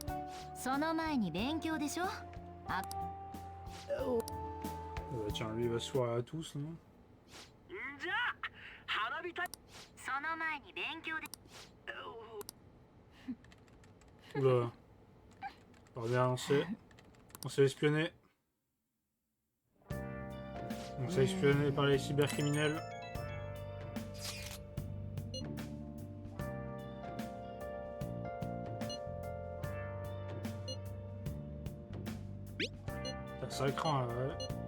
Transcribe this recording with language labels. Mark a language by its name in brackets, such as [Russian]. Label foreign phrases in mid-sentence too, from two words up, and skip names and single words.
[Japanese] その前に勉強でしょ。あ。 [French] Bah, tiens, lui il va se foirer à tous, non? [Japanese] じゃあ花火大会。その前に勉強で。 [French] Oula. Alors bien, on s'est espionné. On s'est espionné par les cybercriminels. Ça craint là, ouais.